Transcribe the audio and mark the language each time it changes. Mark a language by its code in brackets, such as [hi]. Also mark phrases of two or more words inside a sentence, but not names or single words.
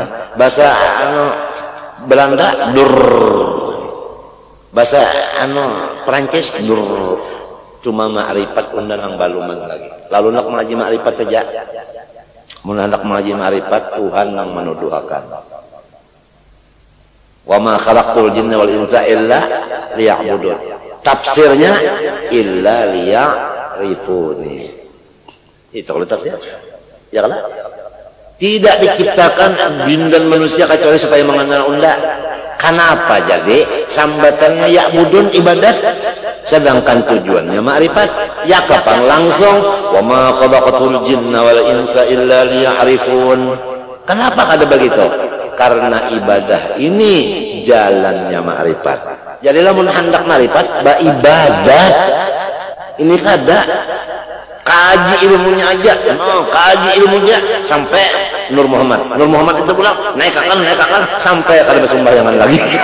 [id] Bahasa Belanda dur. Bahasa Perancis dur. [bjn] Cuma ma'rifat undanang baluman lagi. Lalu nak mengaji ma'rifat aja. Mun hendak mengaji ma'rifat Tuhan yang menuduhakan. [ar] وما خلقت الجن والإنس إلا ليعبدون. [id] Tafsirnya [ar] إلا ليعرفون. [id] Itu kalau tafsir. Ya kan? [bjn] Tidak diciptakan jin dan manusia kecuali supaya mengenal unda. [id] Kenapa jadi sambatannya ya'budun ibadat, sedangkan tujuannya ma'rifat? [bjn] Ya kapan langsung [ar] وما خلقت الجن والإنس إلا ليعرفون. [bjn] Kenapa kada begitu? [id] Karena ibadah ini jalannya ma'rifat. [bjn] Jadi lamun hendak ma'rifat ba ibadah ini kada kaji ilmunya aja, kaji ilmunya sampai Nur Muhammad itu pulang naik akan sampai kada bersembahyangan lagi.